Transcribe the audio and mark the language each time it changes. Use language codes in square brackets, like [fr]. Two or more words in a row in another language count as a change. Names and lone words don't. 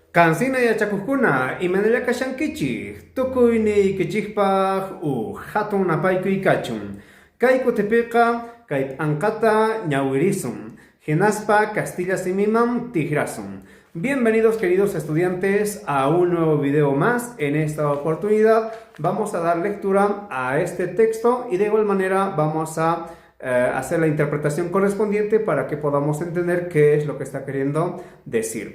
[qu] Kansina yachakuqkuna imanalla kashankichik tukuyni kichikpaq hatun napaykuy kachun. Kay kutipiqa kay ankata ñawirisun. Hinaspa Castilla simiman tigrasun. [es] Bienvenidos queridos estudiantes a un nuevo video más. En esta oportunidad vamos a dar lectura a este texto y de igual manera vamos a hacer la interpretación correspondiente para que podamos entender qué es lo que está queriendo decir.